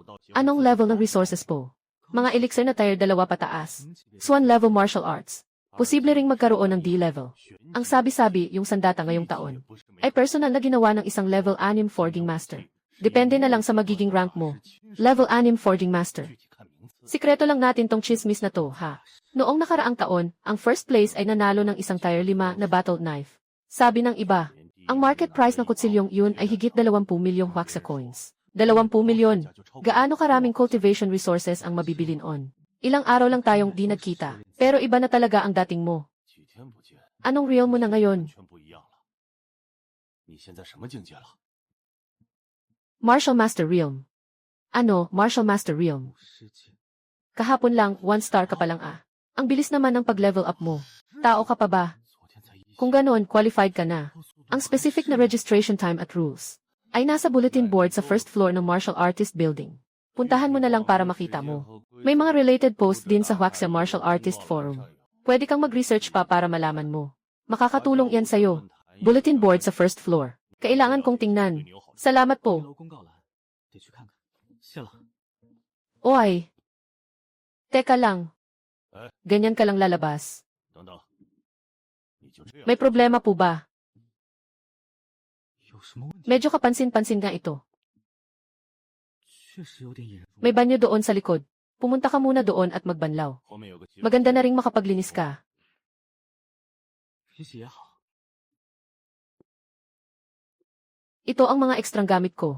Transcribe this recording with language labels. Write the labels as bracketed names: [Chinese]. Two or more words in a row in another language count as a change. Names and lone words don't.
[Filipino] Anong level ng resources po? Mga elixir na tier 2 pataas. [English] Swan level martial arts. [Filipino] Posible ring magkaroon ng D-level. Ang sabi-sabi, yung sandata ngayong taon, ay personal na ginawa ng isang [English] level 6 forging master. [Filipino] Depende na lang sa magiging rank mo. [English] Level 6 forging master. [Chinese] 具体看名字。 [Filipino] Sikreto lang natin tong chismis na to, ha? Noong nakaraang taon, ang [English] first place [Filipino] ay nanalo ng isang tier 5 na [English] battle knife. [Filipino] Sabi ng iba, ang [English] market price [Filipino] ng kutsilyong yun ay higit 20 milyong Huaxia coins. 20 milyon. Gaano karaming [English] cultivation resources [Filipino] ang mabibilin on? Ilang araw lang tayong di nagkita, pero iba na talaga ang dating mo. [Chinese] 几天不见， [Filipino] Anong real mo na [Chinese] 完 [Filipino] ngayon? [Chinese] 全不一样了。你现在什么境界了？ [English] Martial Master Realm. [Filipino] Ano, [English] Martial Master Realm? [Chinese] 世界 [Filipino] Kahapon lang, 1 star ka pa lang ah. Ang bilis naman ng pag-level up mo. Tao ka pa ba? [Chinese] 昨天才一 [Filipino] Kung ganoon, qualified ka na. Ang specific na [English] registration time [Filipino] at rules ay nasa [English] bulletin board [Filipino] sa [English] first floor [Filipino] ng Martial Artist Building. Puntahan mo na lang para makita mo. May mga related post din sa Huaxia Martial Artist Forum. Pwede kang mag-research pa para malaman mo. Makakatulong yan sa'yo. [English] Bulletin board [Filipino] sa [English] first floor. [Filipino] Kailangan kong tingnan. Salamat [Chinese] 楼 [Filipino] po. [Chinese] 公告栏，得去看看。谢了。 [Filipino] Oy. Teka lang. Ganyan ka lang lalabas. [Chinese] 等等，你就这样？ [Filipino] May problema po ba? Medyo kapansin-pansin nga ito. May banyo doon sa likod. Pumunta ka muna doon at magbanlaw. Maganda na ring makapaglinis ka. Ito ang mga ekstrang gamit ko.